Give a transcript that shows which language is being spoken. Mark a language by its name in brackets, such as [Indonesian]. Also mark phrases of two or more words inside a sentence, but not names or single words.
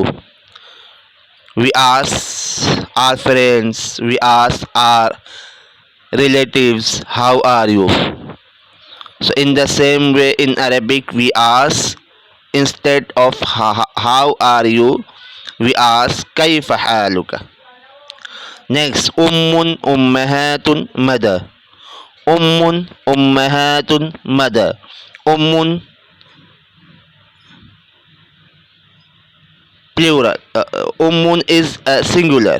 [English] We ask our friends, we ask our relatives, how are you? So in the same way in Arabic we ask, instead of how are you, we ask [Arabic] كيفَ حالُكَ. [English] Next, [Arabic] أمٌّ، أمّهاتٌ, [English] mother. [Arabic] أمٌّ، أمّهاتٌ, [English] mother. Ummun, plural. Ummun is singular.